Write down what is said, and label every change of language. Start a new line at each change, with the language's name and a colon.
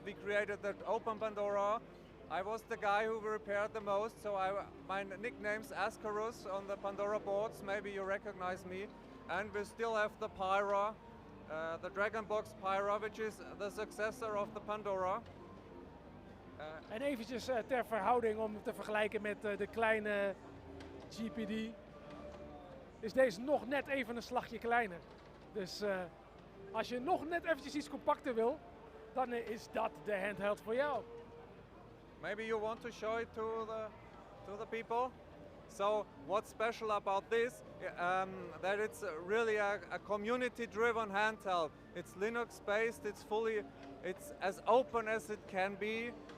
English: We created the Open Pandora. I was the guy who repaired the most, so my nickname's Ascarus on the Pandora boards. Maybe you recognize me. And we still have the Pyra, the Dragonbox Pyra, which is the successor of the Pandora.
Dutch: En eventjes ter verhouding om te vergelijken met de kleine GPD, is deze nog net even een slagje kleiner. Dus als je nog net eventjes iets compacter wil, dan is dat de handheld voor jou.
English: Maybe you want to show it to the people. So what's special about this? That it's really a community-driven handheld. It's Linux-based. It's as open as it can be.